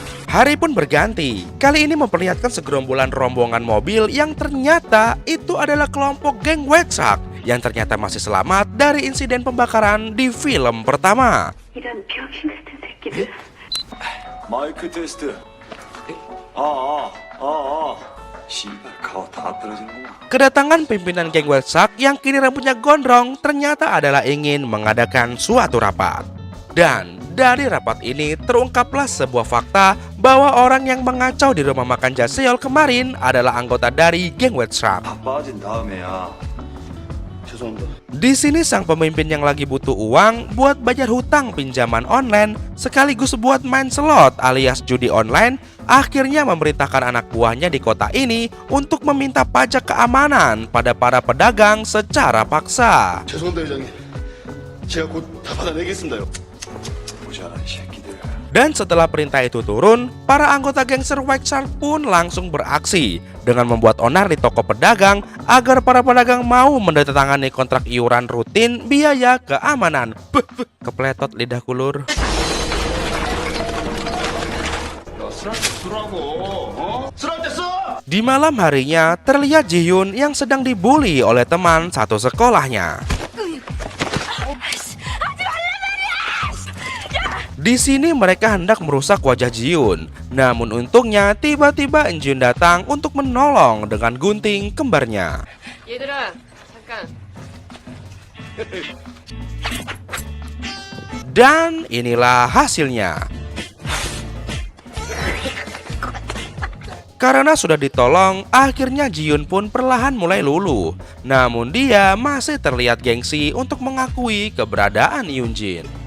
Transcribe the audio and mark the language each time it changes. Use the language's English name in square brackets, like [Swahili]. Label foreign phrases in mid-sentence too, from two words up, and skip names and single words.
[Indonesian] Hari pun berganti, kali ini memperlihatkan segerombolan rombongan mobil yang ternyata itu adalah kelompok geng White Shark yang ternyata masih selamat dari insiden pembakaran di film pertama. [Korean] 이런 병신 같은 새끼들. 마이크 테스트. 씨발 가오 다 떨어지는구나. [Indonesian] Kedatangan pimpinan geng White Shark yang kini rambutnya gondrong ternyata adalah ingin mengadakan suatu rapat. Dan dari rapat ini terungkaplah sebuah fakta bahwa orang yang mengacau di rumah makan Jaseol kemarin adalah anggota dari geng White Shark. [Korean] 다 빠진 다음에야. 죄송합니다. [Indonesian] Di sini sang pemimpin yang lagi butuh uang buat bayar hutang pinjaman online sekaligus buat main slot alias judi online, akhirnya memerintahkan anak buahnya di kota ini untuk meminta pajak keamanan pada para pedagang secara paksa. [Korean] 죄송합니다 회장님. 제가 곧 다 받아내겠습니다요. 모자란 새끼들. [Indonesian] Dan setelah perintah itu turun, para anggota gangster White Shark pun langsung beraksi dengan membuat onar di toko pedagang agar para pedagang mau menandatangani kontrak iuran rutin biaya keamanan. Kepletot lidah kulur. Di malam harinya terlihat Ji-hyun yang sedang dibully oleh teman satu sekolahnya. Di sini mereka hendak merusak wajah Ji-hyun. Namun untungnya tiba-tiba Eun-jin datang untuk menolong dengan gunting kembarnya. [Korean] 얘들아, 잠깐. [Indonesian] Dan inilah hasilnya. Karena sudah ditolong, akhirnya Ji-hyun pun perlahan mulai luluh. Namun dia masih terlihat gengsi untuk mengakui keberadaan Eun-jin.